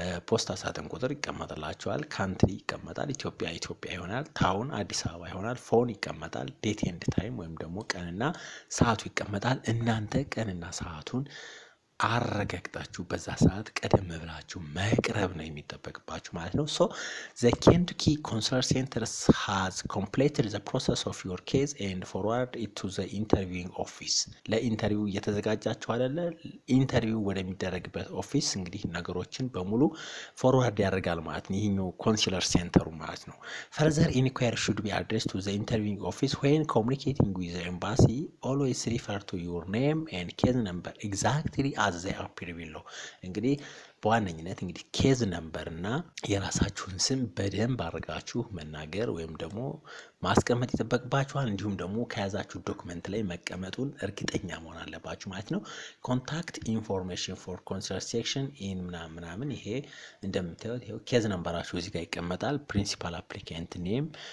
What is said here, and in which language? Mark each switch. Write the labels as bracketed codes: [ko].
[am] ፖስታ ሳጥን ቁጥር ይቀመጥላችኋል። ካንትሪ ይቀመጣል። ኢትዮጵያ ይሆናል። ታውን አዲስ አበባ ይሆናል። ፎን ይቀመጣል። ዴት ኤንድ ታይም ወይም ደግሞ ቀንና ሰዓቱ ይቀመጣል። እናንተ ቀንና ሰዓቱን አረጋግጣችሁ በዛ ሰዓት ቀደም ብላችሁ መቅረብ ነው የሚጠበቅባችሁ ማለት ነው። [en] so the Kentucky Consular Center has completed the process of your case and forward it to the interviewing office. [am] ለኢንተርቪው እየተዘጋጃችሁ አይደለ? ኢንተርቪው ወደሚደረግበት ኦፊስ እንግዲህ ነገሮችን በሙሉ ፎርዋርድ ያደርጋል ማለት ነው ይሄኛው ኮንሱለር ሴንተሩ ማለት ነው። [en] further inquiry should be addressed to the interviewing office when communicating with the embassy. Always refer to your name and case number exactly as they appear below. [am] እንግዲህ በዋነኝነት እንግዲህ ኬዝ ነምበር እና የራሳችሁን ስም በደንብ አድርጋችሁ መናገር ወይም ደግሞ ማስቀመጥ ይጠበቅባችኋል። እንዲሁም ደግሞ ከያዛችሁ ዶክመንት ላይ መቀመጡን እርግጠኛ መሆን አለባችሁ ማለት ነው። ኮንታክት ኢንፎርሜሽን ፎር ኮንሰርን ሴክሽን ኢን ምናምን ይሄ እንደምታዩት ይሄው ኬዝ ነምበራችሁ እዚህ ጋር ይቀመጣል። ፕሪንሲፓል አፕሊካንት ኔም፣